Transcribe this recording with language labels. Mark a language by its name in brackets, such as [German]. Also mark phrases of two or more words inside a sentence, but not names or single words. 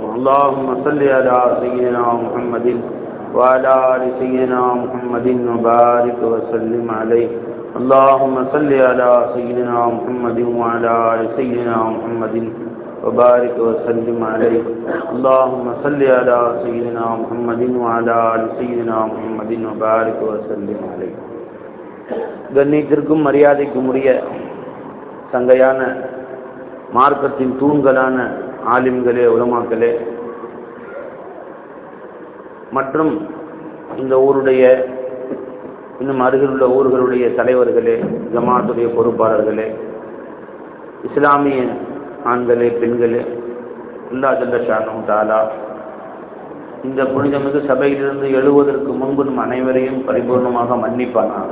[Arabic] اللهم صل على سيدنا محمد وعلى آل سيدنا محمد وبارك وسلم عليه. اللهم صل على سيدنا محمد وعلى آل سيدنا محمد وبارك وسلم عليه. اللهم صل على سيدنا محمد وعلى آل سيدنا محمد وبارك وسلم عليه. [Tamil] கண்ணியத்திற்கும் மரியாதைக்கும் உரிய சங்கையான மார்க்கத்தின் தூண்களான ஆலிம்களே, உலமாக்களே மற்றும் இந்த ஊருடைய இன்னும் அருகிலுள்ள ஊர்களுடைய தலைவர்களே, ஜமாத்துடைய பொறுப்பாளர்களே, இஸ்லாமிய ஆண்களே, பெண்களே, [Arabic] الله جل شأنه تعالى [Tamil] இந்த புனிதமிகு சபையிலிருந்து எழுவதற்கு முன்பு நம் அனைவரையும் பரிபூர்ணமாக மன்னிப்பானாக.